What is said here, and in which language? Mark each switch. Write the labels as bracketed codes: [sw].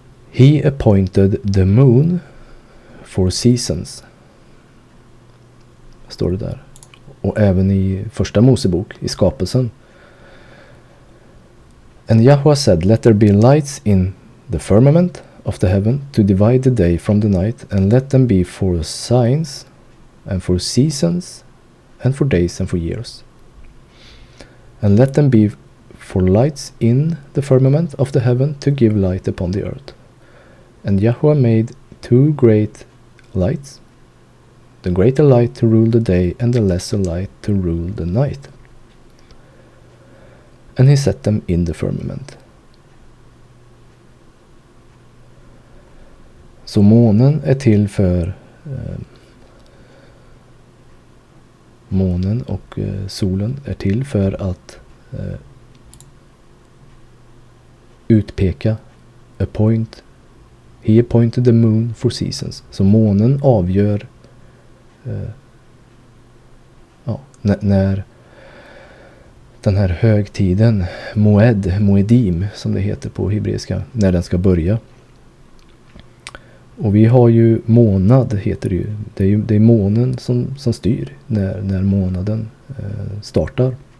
[en] He appointed the moon for seasons. [sv] står det där. Och även i första Mosebok, i skapelsen. [en] And Yahweh said, let there be lights in the firmament of the heaven to divide the day from the night, and let them be for signs and for seasons and for days and for years. And let them be for lights in the firmament of the heaven to give light upon the earth. And Yahweh made 2 great lights, the greater light to rule the day and the lesser light to rule the night. And he set them in the firmament. [sv] Så månen är till för månen och solen är till för att utpeka, appoint. [en] He appointed the moon for seasons. [sv] Så månen avgör när den här högtiden, moedim som det heter på hebreiska, när den ska börja. Och vi har ju månad, heter det ju. Det är månen som styr när månaden startar.